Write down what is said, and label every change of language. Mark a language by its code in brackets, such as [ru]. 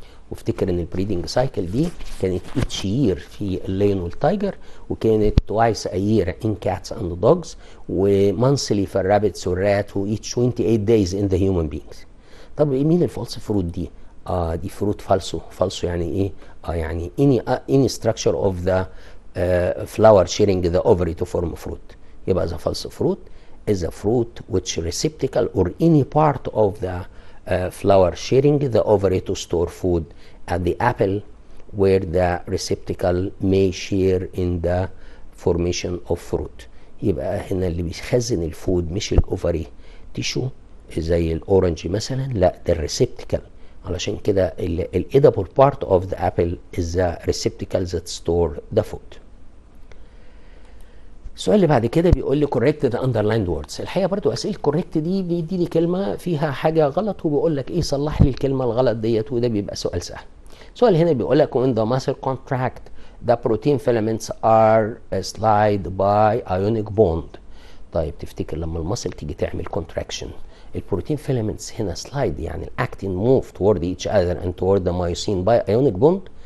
[ar] وافتكر ان البريدنج سايكل دي كانت each year في الليون والتايجر، وكانت [en] twice a year in cats and dogs، [ar] ومانثلي في الرابتس والرات، و [en] each 28 days in the human beings. [ar] طب مين الفالس فروت دي؟ دي فروت فالسو. فالسو يعني ايه؟ يعني [en] any structure of the flower sharing the ovary to form fruit. [ar] يبقى [en] the false fruit is a fruit which receptacle or any part of the flower sharing the ovary to store food at the apple where the receptacle may share in the formation of fruit. [ar] يبقى هنا اللي بيخزن الفود مش الاوفري تيشو زي الاورنج مثلا، لا ده الريسبتكل. علشان كده [en] الedible part of the apple is the receptacle that store the food. [ar] السؤال اللي بعد كده بيقول لي [en] correct the underlined words. [ar] الحقيقه برضو اسئله correct دي بيديني كلمه فيها حاجه غلط وبيقول لك ايه صلح لي الكلمه الغلط ديت، وده بيبقى سؤال سهل. السؤال هنا بيقول لك [en] when the muscle contract the protein filaments are slide by ionic bond. [ar] طيب تفتكر لما المصل تيجي تعمل contraction البروتين فيلامنتس هنا سلايد، يعني الاكتين موف تورد ايتش اذر اند تورد ذا مايوسين باي ايونيك بوند.